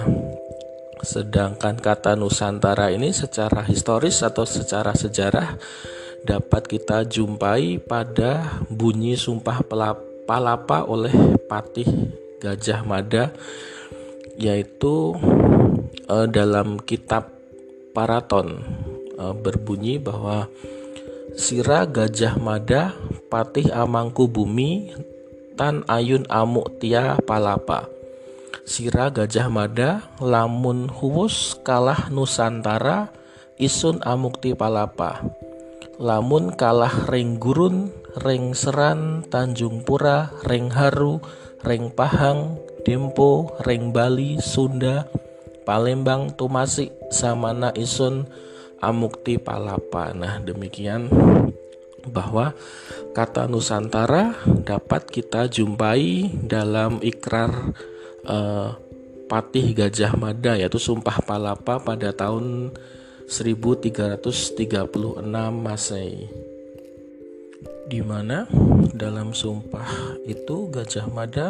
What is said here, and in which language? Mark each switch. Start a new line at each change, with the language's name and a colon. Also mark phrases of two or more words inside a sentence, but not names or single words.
Indonesian: Sedangkan kata Nusantara ini secara historis atau secara sejarah dapat kita jumpai pada bunyi Sumpah Palapa oleh Patih Gajah Mada, yaitu dalam kitab Paraton berbunyi bahwa
Kawi: Sira Gajah Mada Patih Amangku Bumi Tan Ayun Amuk Tia Palapa. Sira Gajah Mada lamun huwus kalah Nusantara isun amukti palapa. lamun kalah ring gurun, ring seran, Tanjung Pura, ring haru, ring Pahang, Dempo, ring Bali, Sunda, Palembang, Tumasik, Samana Isun, Amukti Palapa.
Indonesian: Nah, demikian bahwa kata Nusantara dapat kita jumpai dalam ikrar Patih Gajah Mada, yaitu Sumpah Palapa pada tahun 1336 Masehi, di mana dalam sumpah itu Gajah Mada